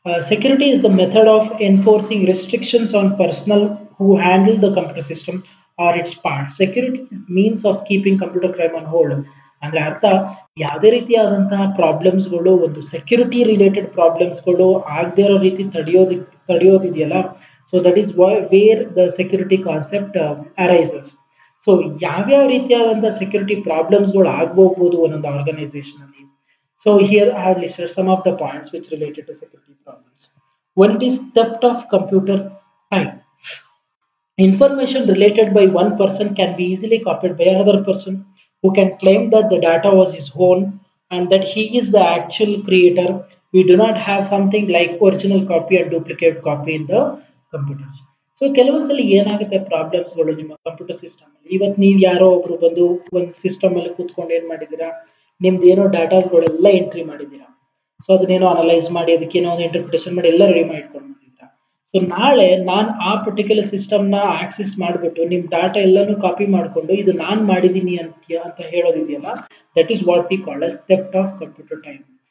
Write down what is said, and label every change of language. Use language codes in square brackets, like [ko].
[en] Security is the method of enforcing restrictions on personnel who handle the computer system or its parts. Security is means of keeping computer crime on hold. [kn] ಅಂದ್ರೆ ಅರ್ಥ, ಯಾವುದೇ ರೀತಿಯಾದಂತಹ ಪ್ರಾಬ್ಲಮ್ಸ್ಗಳು, ಒಂದು security related ಪ್ರಾಬ್ಲಮ್ಸ್ಗಳು ಆಗದೇ ಇರೋ ರೀತಿ ತಡೆಯೋದಿದೆಯಲ್ಲ, [en] So that is where the security concept arises. [kn] So ಯಾವ್ಯಾವ ರೀತಿಯಾದಂತಹ ಸೆಕ್ಯೂರಿಟಿ ಪ್ರಾಬ್ಲಮ್ಸ್ಗಳು ಆಗ್ಬೋಬಹುದು ಒಂದೊಂದು ಆರ್ಗನೈಸೇಷನ್ ಅಲ್ಲಿ. [en] So here I have listed some of the points which related to security problems. One is theft of computer time. Information related by one person can be easily copied by another person who can claim that the data was his own and that he is the actual creator. We do not have something like original copy and duplicate copy in the computers. [kn] So ಕೆಲವೊಂದ್ಸಲ ಏನಾಗುತ್ತೆ ಪ್ರಾಬ್ಲಮ್ಸ್ಗಳು ನಿಮ್ಮ computer system ಅಲ್ಲಿ. ಇವತ್ತು ನೀವು ಯಾರೋ ಒಬ್ರು ಬಂದು ಒಂದು ಸಿಸ್ಟಮ್ ಅಲ್ಲಿ ಕೂತ್ಕೊಂಡು ಏನ್ ಮಾಡಿದ್ದೀರಾ, ನಿಮ್ದು ಏನೋ ಡಾಟಾಸ್ಗಳೆಲ್ಲ ಎಂಟ್ರಿ ಮಾಡಿದ್ದೀರಾ. ಸೊ ಅದನ್ನೇನೋ ಅನಲೈಸ್ ಮಾಡಿ ಅದಕ್ಕೇನೋ ಒಂದು ಇಂಟರ್ಪ್ರಿಟೇಷನ್ ಮಾಡಿ ಎಲ್ಲ ರೆಡಿ ಮಾಡಿ ಇಟ್ಕೊಂಡಿದ್ದೀರಾ. ಸೊ ನಾಳೆ ನಾನು ಆ ಪರ್ಟಿಕ್ಯುಲರ್ ಸಿಸ್ಟಮ್ನ ಆಕ್ಸೆಸ್ ಮಾಡಿಬಿಟ್ಟು ನಿಮ್ಮ ಡಾಟಾ ಎಲ್ಲಾನು ಕಾಪಿ ಮಾಡಿಕೊಂಡು ಇದು ನಾನು ಮಾಡಿದ್ದೀನಿ ಅಂತ ಹೇಳೋದಿದೆಯಲ್ಲ, [en] That is what we call as theft of computer time.